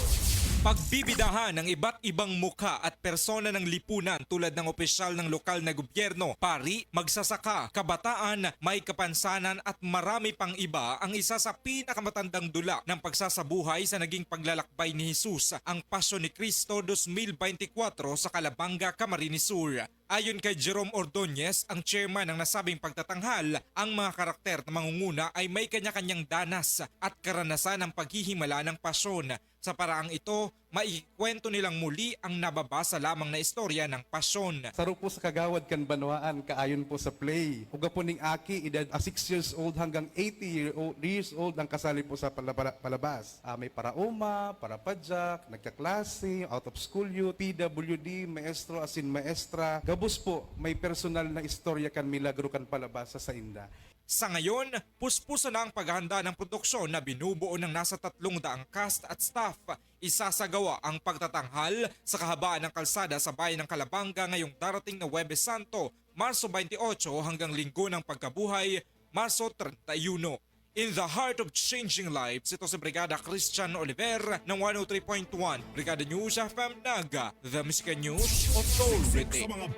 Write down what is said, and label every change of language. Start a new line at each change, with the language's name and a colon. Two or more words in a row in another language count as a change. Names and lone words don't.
Filipino: Pagbibidahan ng iba't ibang mukha at persona ng lipunan tulad ng opisyal ng lokal na gobyerno, pari, magsasaka, kabataan, may kapansanan at marami pang iba ang isa sa pinakamatandang dula ng pagsasabuhay sa naging paglalakbay ni Jesus, ang Pasyon ni Cristo 2024 sa Calabanga, Camarines Sur. Ayon kay Jerome Ordonez, ang chairman ng nasabing pagtatanghal, ang mga karakter na mangunguna ay may kanya-kanyang danas at karanasan ng paghihimala ng pasyon. Sa paraang ito, maikwento nilang muli ang nababasa lamang na istorya ng pasyon.
Bikol: Saro po sa kagawad kan banwaan, kaayon po sa play. Uga po ning aki, edad 6
English: years old
Bikol: hanggang 80
English: years old
Bikol: ang kasali po sa palabas. May parauma, parapadyak, nagkaklase,
English: out of school youth,
Bikol: PWD, maestro asin maestra. Gabos po, may personal na istorya kan milagro kan palabas sa inda.
Filipino: Sa ngayon, puspusan na ang paghahanda ng produksyon na binubuo ng nasa 300 cast at staff. Isasagawa ang pagtatanghal sa kahabaan ng kalsada sa bayan ng Calabanga ngayong darating na Huwebes Santo, Marso 28 hanggang Linggo ng Pagkabuhay, Marso 31.
English: In the heart of changing lives,
Filipino: ito si Brigada Christian Oliver ng 103.1 Brigada News FM Naga,
English: The Music News Authority.
Filipino: Sa mga